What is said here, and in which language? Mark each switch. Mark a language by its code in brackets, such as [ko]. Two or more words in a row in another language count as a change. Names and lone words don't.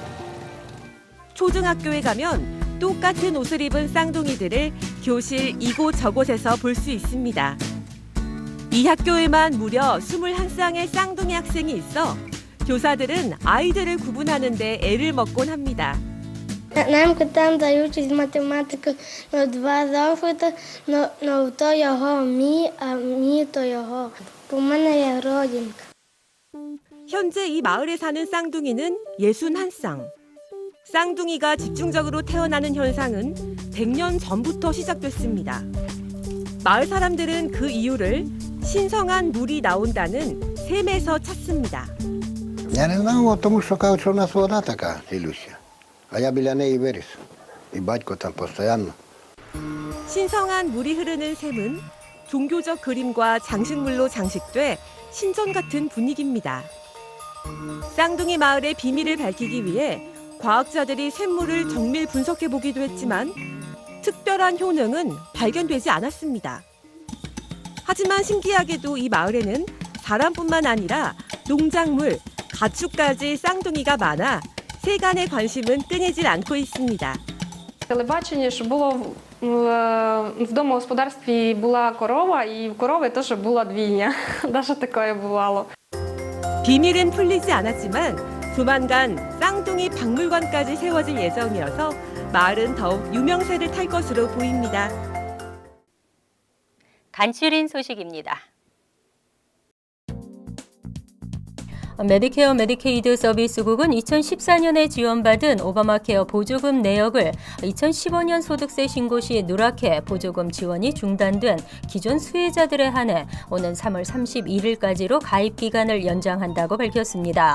[ko] 초등학교에 가면 똑같은 옷을 입은 쌍둥이들을 교실 이곳저곳에서 볼 수 있습니다. 이 학교에만 무려 21쌍의 쌍둥이 학생이 있어 교사들은 아이들을 구분하는 데 애를 먹곤 합니다. [uk] Нам там дають із математики 2 зошити, но то його мій, а мій то його. У мене є родинка. [ko] 현재 이 마을에 사는 쌍둥이는 61쌍. 쌍둥이가 집중적으로 태어나는 현상은 100년 전부터 시작됐습니다. 마을 사람들은 그 이유를 신성한 물이 나온다는 샘에서 찾습니다. [uk] Я не знав, тому що кажуть, що в нас вода така, Ілюся. А я біля неї виріс. І батько там постійно. [ko] 신성한 물이 흐르는 샘은 종교적 그림과 장식물로 장식돼 신전 같은 분위기입니다. 쌍둥이 마을의 비밀을 밝히기 위해 과학자들이 샘물을 정밀 분석해 보기도 했지만 특별한 효능은 발견되지 않았습니다. 하지만 신기하게도 이 마을에는 사람뿐만 아니라 농작물, 가축까지 쌍둥이가 많아 세간의 관심은 끊이질 않고 있습니다. [uk] Телебачення, що було в домогосподарстві була корова, і в корови теж була двійня. Навіть таке бувало. [ko] 비밀은 풀리지 않았지만 조만간 쌍둥이 박물관까지 세워질 예정이어서 마을은 더욱 유명세를 탈 것으로 보입니다. 간추린 소식입니다. 메디케어 메디케이드 서비스국은 2014년에 지원받은 오바마케어 보조금 내역을 2015년 소득세 신고 시 누락해 보조금 지원이 중단된 기존 수혜자들에 한해 오는 3월 31일까지로 가입 기간을 연장한다고 밝혔습니다.